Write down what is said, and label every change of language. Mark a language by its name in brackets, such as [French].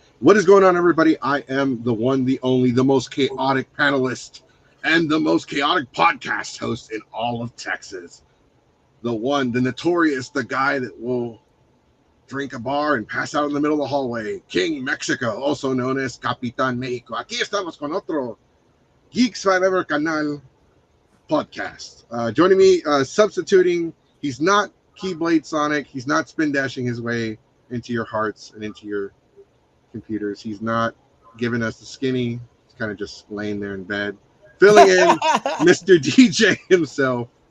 [English] What is going on, everybody? I am the one, the only, the most chaotic panelist and the most chaotic podcast host in all of Texas. The one, the notorious, the guy that will drink a bar and pass out in the middle of the hallway. King Mexico, also known as Capitan Mexico. [Spanish] Aquí estamos con otro Geeks 5 Ever Canal podcast. [English] Joining me, substituting, he's not Keyblade Sonic. He's not spin dashing his way into your hearts and into your computers. He's not giving us the skinny. He's kind of just laying there in bed. Filling in Mr. DJ himself.